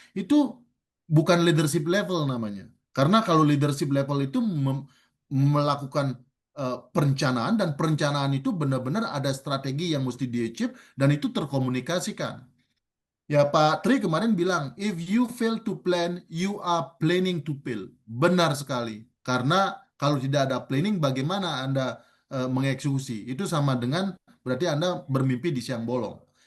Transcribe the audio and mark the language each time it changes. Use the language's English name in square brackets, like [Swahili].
[Indonesian] Itu bukan leadership level namanya. Karena kalau leadership level itu melakukan perencanaan, dan perencanaan itu benar-benar ada strategi yang mesti di-achieve dan itu terkomunikasikan. Ya, Pak Tri kemarin bilang, [English] if you fail to plan, you are planning to fail. [Indonesian] Benar sekali. Karena kalau tidak ada planning, bagaimana Anda mengeksekusi? Itu sama dengan berarti Anda bermimpi di siang bolong.